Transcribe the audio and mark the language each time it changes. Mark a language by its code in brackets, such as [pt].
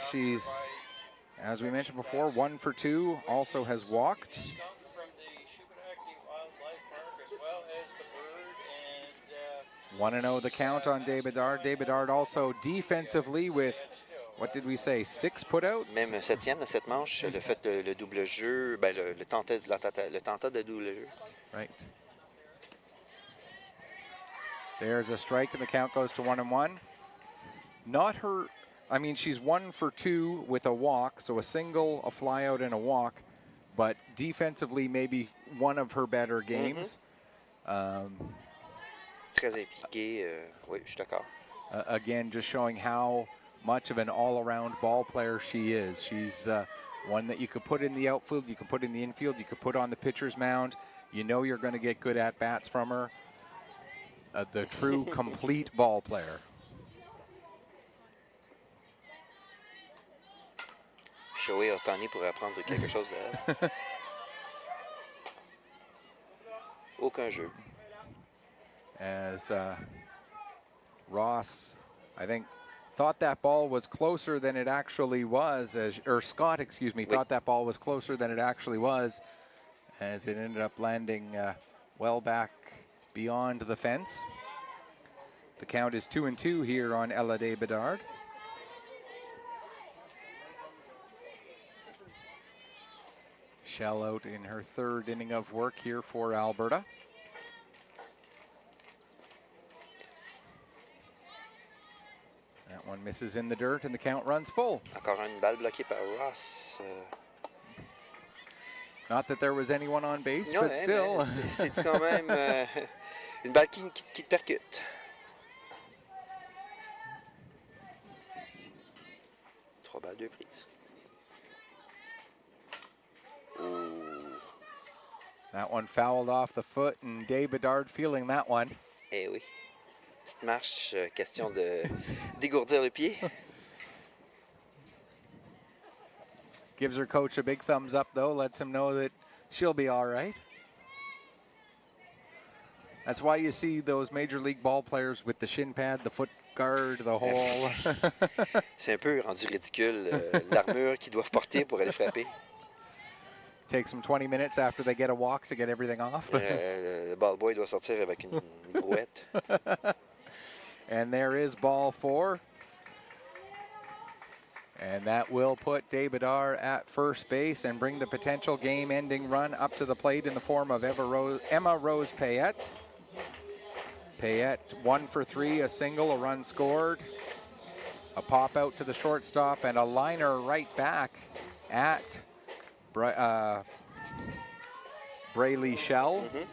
[en] She's, as we mentioned before, 1 for 2, also has walked. Skunk from the Shubenacadie Wildlife Park, as well as the bird, and 1-0 the count on De Bedard. De Bedard also defensively with what did we say, 6 putouts? [fr] Même un 7e dans cette manche, le fait le double jeu, ben le tentat de double jeu. [en] Right. There's a strike, and the count goes to 1-1. Not her, I mean, she's 1 for 2 with a walk, so a single, a flyout, and a walk, but defensively, maybe one of her better games. [fr] Très impliqué, oui, je suis d'accord. [en] Again, just showing how much of an all-around ball player she is. She's one that you could put in the outfield, you could put in the infield, you could put on the pitcher's mound. You know you're going to get good at-bats from her. The true complete ball player. [fr] Shohei Ohtani pourrait apprendre quelque chose d'elle. Aucun jeu. [en] As Ross, I think, thought that ball was closer than it actually was, or Scott, excuse me, thought that ball was closer than it actually was, as it ended up landing well back beyond the fence. The count is 2-2 here on Ella de Bedard. Shell out in her 3rd inning of work here for Alberta. That one misses in the dirt, and the count runs full. [fr] Encore une balle bloquée par Ross. [en] Not that there was anyone on base, [fr] Non, [en] but still. [fr] C'est quand même une balle qui te percute. 3 balles, 2 prises. [en] That one fouled off the foot, and De Bedard feeling that one. [fr] Eh oui. Petite marche, question de dégourdir le pied. [en] Gives her coach a big thumbs up, though. Lets him know that she'll be all right. That's why you see those major league ball players with the shin pad, the foot guard, the whole. [fr] C'est un peu rendu ridicule, l'armure qu'ils doivent porter pour aller frapper. [en] Takes them 20 minutes after they get a walk to get everything off. [fr] Le ball boy doit sortir avec une brouette. [en] And there is ball 4. And that will put De Bedard at first base and bring the potential game-ending run up to the plate in the form of Emma Rose Payette. Payette 1 for 3, a single, a run scored, a pop out to the shortstop, and a liner right back at Braylee Shell.